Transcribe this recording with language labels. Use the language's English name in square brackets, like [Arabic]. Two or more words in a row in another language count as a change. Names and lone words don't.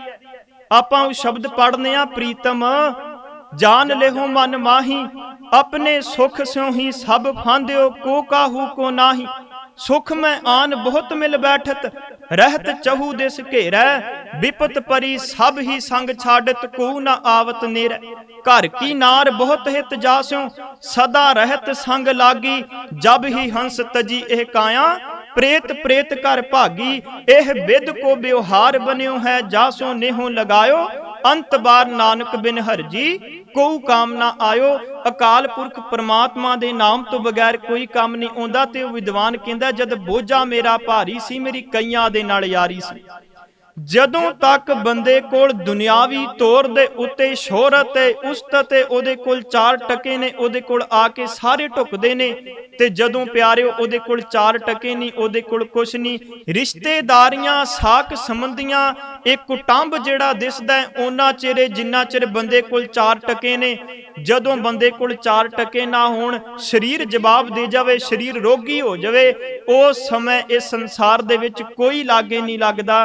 [Punjabi] ਆਪਾਂ ਉਹ ਸ਼ਬਦ ਪੜ੍ਹਨੇ ਆ, [Braj] ਪ੍ਰੀਤਮ ਜਾਨ ਲਿਹੋ ਮਨ ਮਾਹੀ, ਆਪਣੇ ਸੁਖ ਸਿਉ ਹੀ ਸਭ ਫਾਂਦਿਓ, ਕੋ ਕਾਹੂ ਕੋ ਨਾਹੀ। ਸੁਖ ਮੈਂ ਆਨ ਬਹੁਤ ਮਿਲ ਬੈਠਤ, ਰਹਿਤ ਚਹੂ ਦਿਸ ਘੇਰੈ, ਵਿਪਤ ਪਰੀ ਸਭ ਹੀ ਸੰਗ ਛਾਡਤ, ਕੋ ਨਾ ਆਵਤ ਨੇਰੈ। घर की नार बहुत हित जास्यों, सदा रहत संग लागी, जब ही हंस तजी एह काया, प्रेत प्रेत कर भागी। एह बिद को व्यवहार बन्यो है, जासों नेहों लगायो, अंत बार नानक बिन हरजी, कोई काम ना आयो। [Punjabi] ਅਕਾਲ ਪੁਰਖ ਪਰਮਾਤਮਾ ਦੇ ਨਾਮ ਤੋਂ ਬਗੈਰ ਕੋਈ ਕੰਮ ਨਹੀਂ ਆਉਂਦਾ। ਤੇ ਵਿਦਵਾਨ ਕਹਿੰਦਾ ਜਦ ਬੋਝਾ ਮੇਰਾ ਭਾਰੀ ਸੀ, ਮੇਰੀ ਕਈਆਂ ਦੇ ਨਾਲ ਯਾਰੀ ਸੀ। ਜਦੋਂ ਤੱਕ ਬੰਦੇ ਕੋਲ ਦੁਨਿਆਵੀ ਤੌਰ ਦੇ ਉੱਤੇ ਸ਼ੋਹਰਤ ਤੇ ਉਸਤਤ ਤੇ ਉਹਦੇ ਕੋਲ 4 ਟਕੇ ਨੇ, ਉਹਦੇ ਕੋਲ ਆ ਕੇ ਸਾਰੇ ਢੁਕਦੇ ਨੇ। ਤੇ ਜਦੋਂ ਪਿਆਰਿਓ ਉਹਦੇ ਕੋਲ 4 ਟਕੇ ਨਹੀਂ, ਉਹਦੇ ਕੋਲ ਕੁਛ ਨਹੀਂ, ਰਿਸ਼ਤੇਦਾਰੀਆਂ ਸਾਕ ਸੰਬੰਧੀਆਂ ਇੱਕ ਕੁਟੰਬ ਜਿਹੜਾ ਦਿਸਦਾ ਉਹਨਾਂ ਚਿਰ ਜਿੰਨਾ ਚਿਰ ਬੰਦੇ ਕੋਲ 4 ਟਕੇ ਨੇ, ਜਦੋਂ ਬੰਦੇ ਕੋਲ 4 ਟਕੇ ਨਾ ਹੋਣ, ਸਰੀਰ ਜਵਾਬ ਦੇ ਜਾਵੇ, ਸਰੀਰ ਰੋਗੀ ਹੋ ਜਾਵੇ, ਉਸ ਸਮੇਂ ਇਸ ਸੰਸਾਰ ਦੇ ਵਿੱਚ ਕੋਈ ਲਾਗੇ ਨਹੀਂ ਲੱਗਦਾ।